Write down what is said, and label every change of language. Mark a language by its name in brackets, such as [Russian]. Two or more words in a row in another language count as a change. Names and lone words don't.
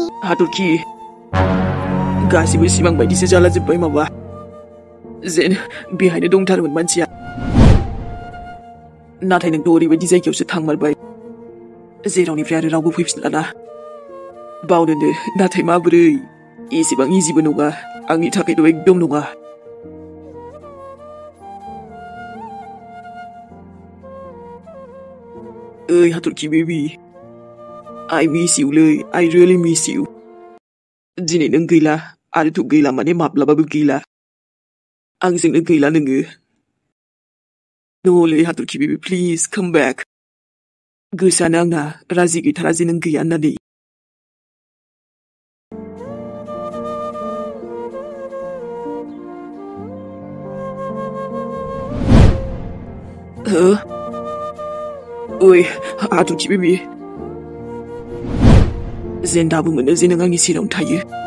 [Bodo] हाथरखि गासिबो सिमां बायदिसो जाला जोब्बाय माबा जेन बेहायनो दंथारोमोन मानसिया नाथाय नोंथ' ओरैबायदि जायगायावसो थांमारबाय जेरावनिफ्राय आरो रावबो फैफिनलाना बावनोनो नाथाय माबोरै एसेबां इजिबो नङा आंनि थाखायथ' एकदम नङा ओइ हाथरखि बेबि [English] I miss you [Bodo] लै [English] I really miss you [Bodo] दिनै नों गैला आरोथ' गैला माने माब्लाबाबो गैला आंजोंनो गैला नोङो न'लै हाथरखि बेबि प्लिज काम बेक गोसोआनो आंना राजि गैथारा जे नों गैया होननानै ओइ हाथरखि बेबि जेन दाबो मोनो जे नों आंनि सेरावनो थायो